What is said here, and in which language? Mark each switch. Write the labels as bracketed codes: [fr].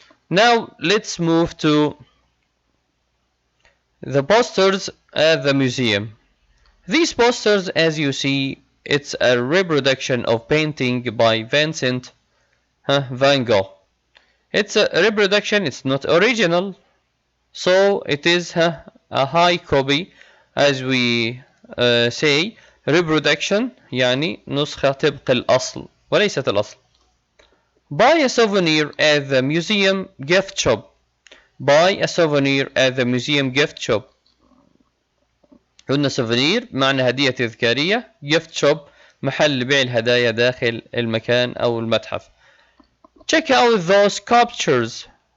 [en] Now let's move to the posters at the museum. These posters, as you see, it's a reproduction of painting by Vincent van Gogh. It's a reproduction, it's not original, so it is a high copy. As we say, reproduction [ar] يعني نسخة طبق الأصل وليست الأصل. [en] Buy a souvenir at the museum gift shop. Buy a souvenir at the museum gift shop. [ar] قلنا souvenir معنى هدية تذكارية. gift shop محل بيع الهدايا داخل المكان أو المتحف. [en] Check out those sculptures.